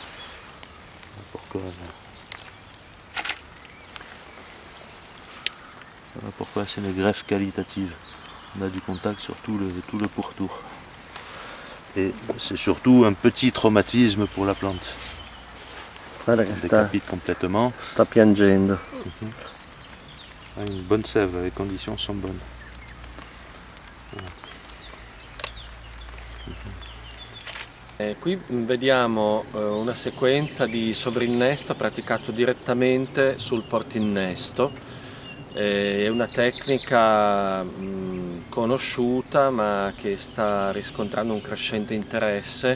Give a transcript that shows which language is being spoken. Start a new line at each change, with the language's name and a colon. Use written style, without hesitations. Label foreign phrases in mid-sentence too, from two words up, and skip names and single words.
French: Voilà pourquoi c'est une greffe qualitative. On a du contact sur tout le pourtour. Et c'est surtout un petit traumatisme pour la plante.
Italian: Guarda
French: On
Italian: che
French: décapite complètement.
Italian: sta piangendo.
French: Une bonne sève, les conditions sont bonnes.
Italian: Qui vediamo una sequenza di sovrinnesto praticato direttamente sul portinnesto. È una tecnica sconosciuta ma che sta riscontrando un crescente interesse.